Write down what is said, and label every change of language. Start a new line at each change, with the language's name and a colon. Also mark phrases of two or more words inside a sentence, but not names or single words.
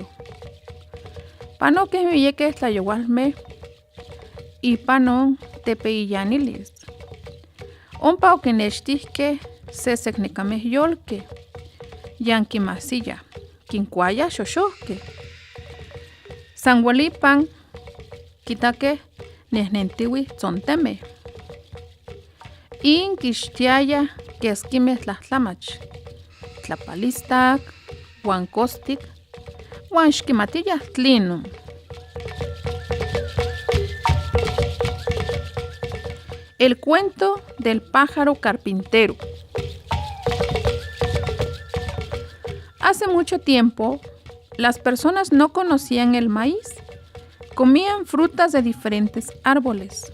Nahuatl languages: Panoqueh miyequeh tlayoualmeh ipanon tepeiyanilis. Ompa oquinechtihqueh seseknekameh yolqueh, yanquimahsiyah, quincuayah xoxohqueh. San ualipan quitaqueh nehnentiuih tzontemeh. Inquixtiayah quesquimeh tlahtlamach, tlapalistac, uan costic, uan xquimatiyah tlinon.
Spanish: El cuento del pájaro carpintero. Hace mucho tiempo, las personas no conocían el maíz. Comían frutas de diferentes árboles.